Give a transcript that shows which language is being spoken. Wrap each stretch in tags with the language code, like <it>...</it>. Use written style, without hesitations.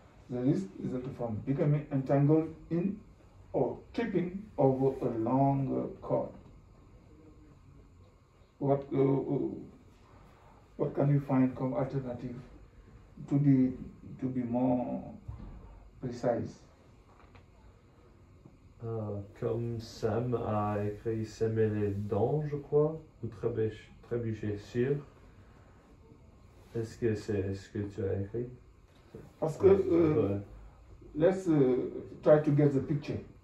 <en>The risk resulting from becoming entangled in or tripping over a long cord. What can you find</en> <fr>comme</fr> <en>alternative to be more precise?</en> <fr>Comme Sam a écrit s'aimer les dents, je crois, ou trébucher sur. Est-ce que c'est ce que tu as écrit? Parce que</fr> <en>let's try to get the picture.</en>